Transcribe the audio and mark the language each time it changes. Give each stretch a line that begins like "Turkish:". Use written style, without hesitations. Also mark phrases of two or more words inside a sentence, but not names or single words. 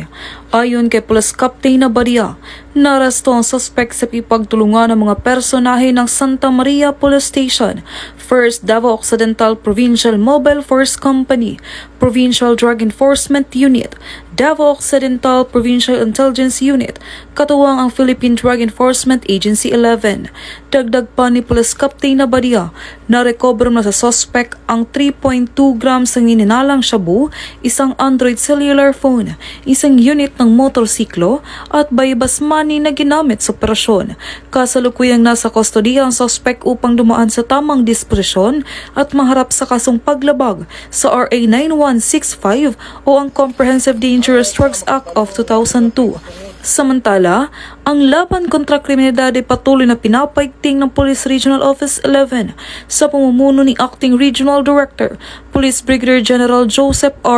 Filipino: Ayon kay Police Captain Abadia, narasto ang suspect sa ipagtulungan ng mga personahe ng Santa Maria Police Station, First Davao Occidental Provincial Mobile Force Company, Provincial Drug Enforcement Unit, Davao Occidental Provincial Intelligence Unit, katuwang ang Philippine Drug Enforcement Agency 11. Dagdag pa ni Police Captain Abadia, na-recover na sa suspect ang 3.2 grams ng nininalang shabu, isang Android
English: cellular phone,
Filipino: isang unit ng motorsiklo at
English: buy-bust money
Filipino: na ginamit sa operasyon. Kasalukuyang nasa kustodiya ang suspect upang dumaan sa tamang disposisyon at maharap sa kasong paglabag sa RA 9165 o ang Comprehensive Dangerous Drugs Act of 2002. Samantala, ang laban kontra kriminalidad ay patuloy na pinapaigting ng Police Regional Office 11 sa pamumuno ni Acting Regional Director, Police Brigadier General Joseph R.